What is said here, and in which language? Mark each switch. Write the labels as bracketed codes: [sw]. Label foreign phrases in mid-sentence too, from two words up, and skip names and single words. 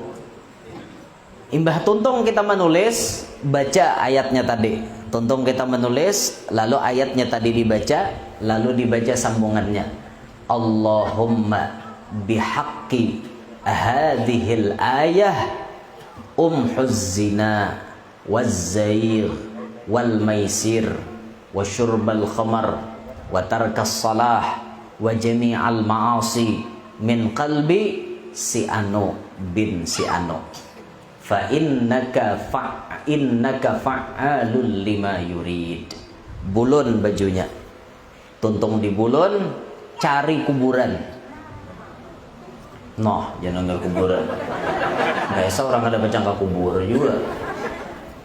[bjn] Imbah Tuntong kita menulis, baca ayatnya tadi. Tuntong kita menulis, lalu ayatnya tadi dibaca, lalu dibaca sambungannya. [ar] اللهم بحق هذه الآية امح الزنا والزائر والميسر وشرب الخمر وترك الصلاة وجميع المعاصي من قلب [bjn] si anu bin si anu. [ar] فإنك فعال لما يريد. [bjn] Bulun bajunya. Tuntung di bulun, cari kuburan. Noh, jangan ambil kuburan. Biasa orang ada baca ke kubur juga.